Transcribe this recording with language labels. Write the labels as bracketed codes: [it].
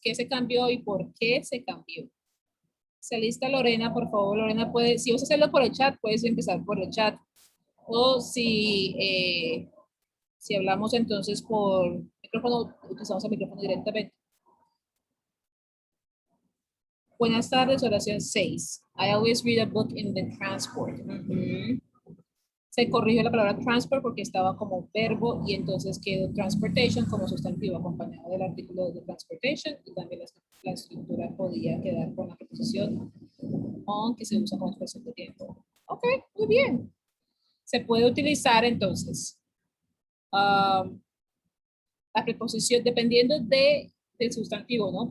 [es] ¿Qué se cambió y por qué se cambió? Se lista Lorena, por favor. Lorena, puede, si vas a hacerlo por el chat, puedes empezar por el chat. O si hablamos entonces por micrófono, utilizamos el micrófono directamente. Buenas tardes, oración 6. [en] I always read a book in the transport. [es] Se corrigió la palabra transport porque estaba como verbo y entonces quedó transportation como sustantivo acompañado del artículo de transportation y también la estructura podía quedar con la preposición on que se usa como expresión de tiempo. Ok, muy bien. Se puede utilizar entonces la preposición dependiendo del sustantivo, ¿no?